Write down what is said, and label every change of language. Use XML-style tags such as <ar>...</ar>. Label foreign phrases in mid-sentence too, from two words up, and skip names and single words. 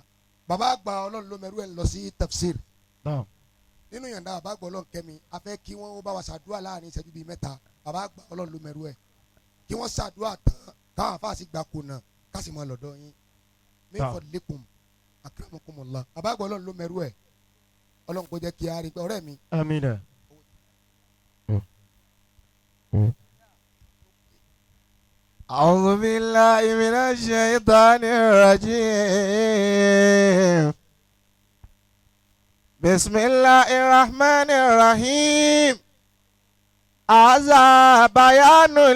<yo>bàbá àgbà ọlọ́run ló mẹ́rú ẹ̀ lọ sí tafsir. nínú yàrá bàbá àgbà ọlọ́run kẹ́mi a fẹ́ kí wọ́n bá wa ṣàdúrà láàrin ìṣẹ́jú bíi mẹ́ta bàbá àgbà ọlọ́run ló mẹ́rú ẹ̀ kí wọ́n ṣàdúrà tán káwọn afáàsì gba kùnà kásì máa lọ́dọ̀ yín</yo> <ar>من فضلكم أكرمكم الله</ar> <yo>bàbá àgbà ọlọ́run ló mẹ́rú ẹ̀ ọlọ́run kò jẹ́ kí a rí pé ọ̀rẹ́ mi. amina.</yo> <ar>أعوذ بالله من الشيطان الرجيم بسم الله الرحمن الرحيم هذا بيان</ar>